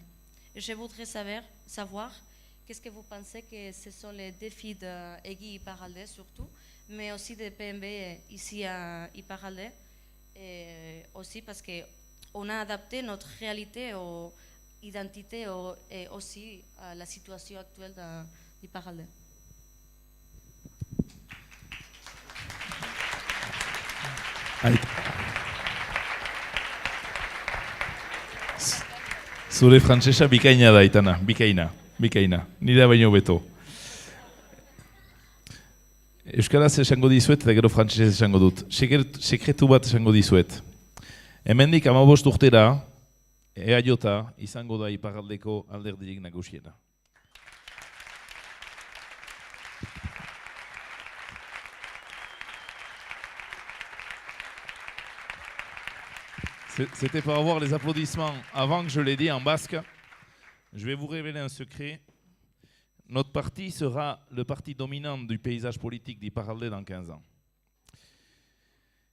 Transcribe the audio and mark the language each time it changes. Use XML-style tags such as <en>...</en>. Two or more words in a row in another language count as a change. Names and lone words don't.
<fr>Et je voudrais savoir qu'est-ce que vous pensez que ce sont les défis de EGI Iparralde surtout, mais aussi de PMB ici à Iparralde, et aussi parce qu'on a adapté notre réalité aux identités et aussi à la situation actuelle d'Iparralde.</fr> <eu>Zure frantsesa bikaina da, Aitana, bikaina. Nire baino beto. Euskaraz esango dizuet eta gero frantsesez esango dut. Sekretu bat esango dizuet. Hemendik 15 urtera, EAJ izango da Iparraldeko alderdirik nagusiena.</eu> <fr>C'était pour avoir les applaudissements avant que je l'ai dit en basque. Je vais vous révéler un secret. Notre parti sera le parti dominant du paysage politique d'Iparralde dans 15 ans.</fr>